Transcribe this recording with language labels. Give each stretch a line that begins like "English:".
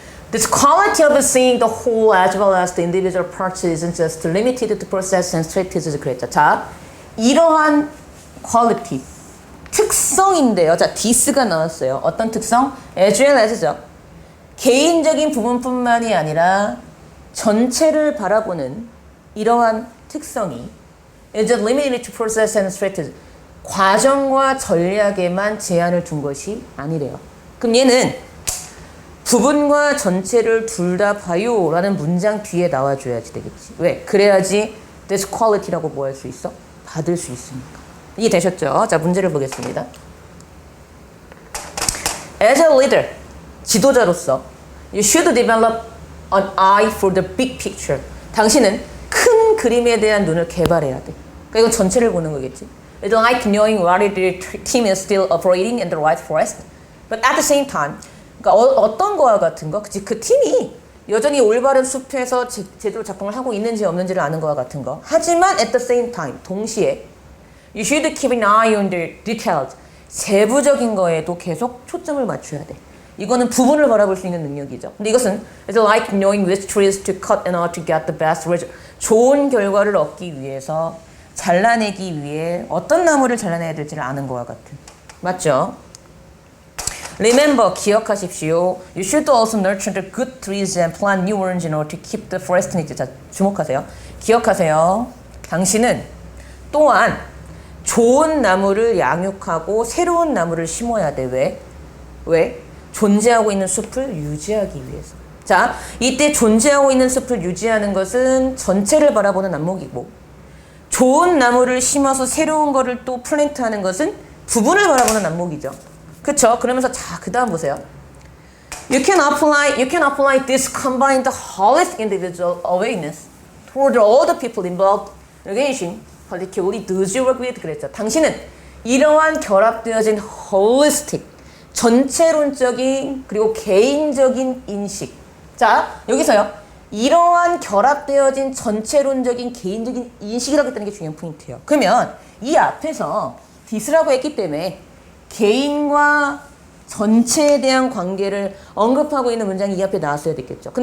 English: This quality of seeing the whole as well as the individual parts isn't just limited to process and strategies.
Korean: 그랬죠. 자, 이러한 quality, 특성인데요. 자, this가 나왔어요. 어떤 특성? as well as죠. 개인적인 부분뿐만이 아니라 전체를 바라보는 이러한 특성이
English: is limited to process and strategy.
Korean: 과정과 전략에만 제한을 둔 것이 아니래요. 그럼 얘는 부분과 전체를 둘 다 봐요 라는 문장 뒤에 나와줘야지 되겠지. 왜? 그래야지
English: this quality
Korean: 라고 뭐 할 수 있어? 받을 수 있으니까. 이해되셨죠? 자, 문제를 보겠습니다.
English: As a leader, 지도자로서 you should develop an eye for the big picture.
Korean: 당신은 큰 그림에 대한 눈을 개발해야 돼. 그러니까 이건 전체를 보는 거겠지.
English: It's like knowing whether the team is still operating in the right forest. But at the same time,
Korean: 그러니까 어떤 거와 같은 거? 그치? 그 팀이 여전히 올바른 숲에서 제대로 작동을 하고 있는지 없는지를 아는 거와 같은 거.
English: 하지만 at the same time, 동시에 you should keep an eye on the details.
Korean: 세부적인 거에도 계속 초점을 맞춰야 돼. 이거는 부분을 바라볼 수 있는 능력이죠. 근데 이것은 it's like knowing which trees to cut in order to get the best result. 좋은 결과를 얻기 위해서 잘라내기 위해 어떤 나무를 잘라내야 될지를 아는 거와 같은. 맞죠? Remember, 기억하십시오.
English: You should also nurture the good trees and plant new ones in order to keep the forest neat.
Korean: 자, 주목하세요. 기억하세요. 당신은 또한 좋은 나무를 양육하고 새로운 나무를 심어야 돼. 왜? 왜? 존재하고 있는 숲을 유지하기 위해서. 자, 이때 존재하고 있는 숲을 유지하는 것은 전체를 바라보는 안목이고, 좋은 나무를 심어서 새로운 거를 또 플랜트하는 것은 부분을 바라보는 안목이죠. 그쵸? 그러면서 자, 그 다음 보세요.
English: You can apply this combined holistic individual awareness toward all the people involved in organization, particularly those you work with.
Korean: 그랬죠. 당신은 이러한 결합되어진 holistic, 전체론적인 그리고 개인적인 인식. 자, 여기서요. 이러한 결합되어진 전체론적인 개인적인 인식이라고 했다는 게 중요한 포인트예요. 그러면 이 앞에서 this라고 했기 때문에 개인과 전체에 대한 관계를 언급하고 있는 문장이 이 앞에 나왔어야 됐겠죠.